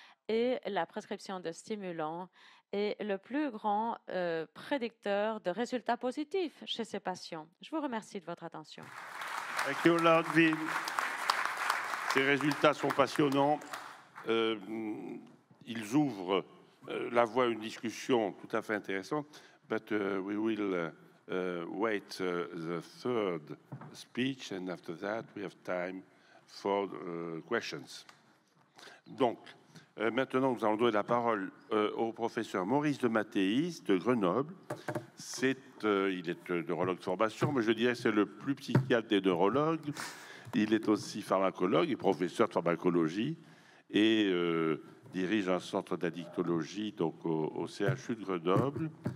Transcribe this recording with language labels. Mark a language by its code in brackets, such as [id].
[fr] Et la prescription de stimulants est le plus grand prédicteur de résultats positifs chez ces patients. Je vous remercie de votre attention. [en] Thank you, Ludwig. [fr] Ces résultats sont passionnants. Ils ouvrent la voie à une discussion tout à fait intéressante. [en] But we will wait the third speech, and after that, we have time for questions. [fr] Donc, maintenant, nous allons donner la parole au professeur Maurice de Mattéis de Grenoble. Il est neurologue de formation, mais je dirais que c'est le plus psychiatre des neurologues. Il est aussi pharmacologue et professeur de pharmacologie et dirige un centre d'addictologie donc au CHU de Grenoble.